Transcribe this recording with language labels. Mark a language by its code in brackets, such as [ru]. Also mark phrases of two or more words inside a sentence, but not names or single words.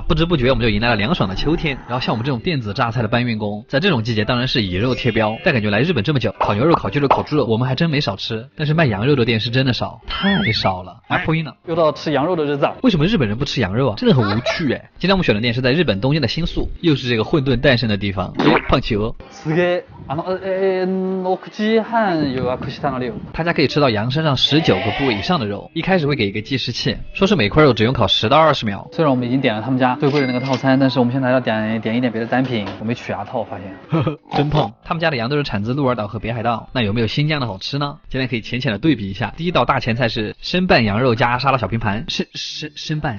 [zh] 不知不觉我们就迎来了凉爽的秋天。然后像我们这种电子榨菜的搬运工，在这种季节当然是以肉贴标，但感觉来日本这么久，烤牛肉、烤鸡肉、烤猪肉，我们还真没少吃。但是卖羊肉的店是真的少，太少了。破音了，又到吃羊肉的日子。为什么日本人不吃羊肉啊？真的很无趣哎。今天我们选的店是在日本东京的新宿，又是这个混沌诞生的地方。胖企鹅。 [ja] すげえ。6時半予約したので。 [zh] 他家可以吃到羊身上19个部位以上的肉。一开始会给一个计时器，说是每块肉只用烤10到20秒。虽然我们已经点了他们家最贵的那个套餐，但是我们现在要点一点别的单品。我没取牙套，我发现。真胖。他们家的羊都是产自鹿儿岛和北海道，那有没有新疆的好吃呢？今天可以浅浅的对比一下。第一道大前菜是生拌羊肉加沙拉小拼盘，生拌。